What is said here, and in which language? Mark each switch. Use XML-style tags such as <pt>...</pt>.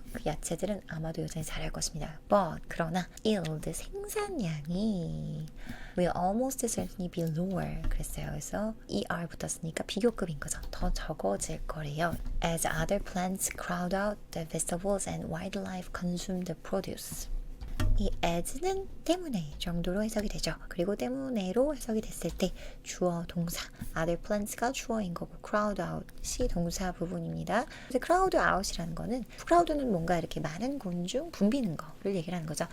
<ko>그 야채들은 아마도 여전히 자랄 것입니다.</ko> <en>But</en> <ko>그러나</ko> <en>yield</en> <ko>생산량이</ko> <en>will almost certainly be lower</en> <ko>그랬어요. 그래서 er 붙었으니까 비교급인 거죠. 더 적어질 거래요.</ko> <en>As other plants crowd out the vegetables and wildlife consume the produce.</en> <ko>이 as는 때문에 정도로 해석이 되죠. 그리고 때문에로 해석이 됐을 때 주어, 동사,</ko> <en>other plants</en> <ko>가 주어인 거고 crowd out이 동사 부분입니다. 그래서 crowd out이라는 거는 crowd는 뭔가 이렇게 많은 곤충 붐비는 거를 얘기를 하는 거죠.</ko>